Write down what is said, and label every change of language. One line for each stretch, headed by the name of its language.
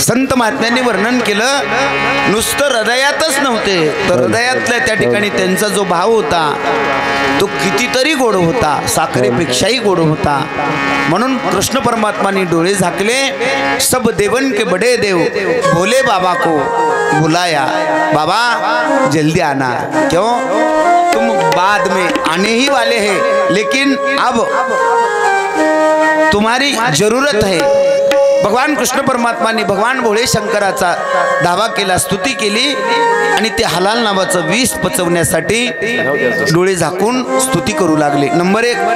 Marathi: संत महात्म्यांनी वर्णन केलं नुसतं हृदयातच नव्हते तर हृदयातल्या त्या ठिकाणी त्यांचा जो भाव होता तो कितीतरी गोड होता, साखरेपेक्षाही गोड होता. म्हणून कृष्ण परमात्माने डोळे झाकले.
Hindi: सब देवन के बड़े देव भोले बाबा को बुलाया, बाबा जल्दी आना, क्यों तुम बाद में आने ही वाले हैं लेकिन अब तुम्हारी जरूरत है.
Marathi: भगवान कृष्ण परमात्माने भगवान भोळे शंकराचा दावा केला, स्तुती केली आणि ते हलाल नावाचं विष पचवण्यासाठी डोळे झाकून स्तुती करू लागले. नंबर 1.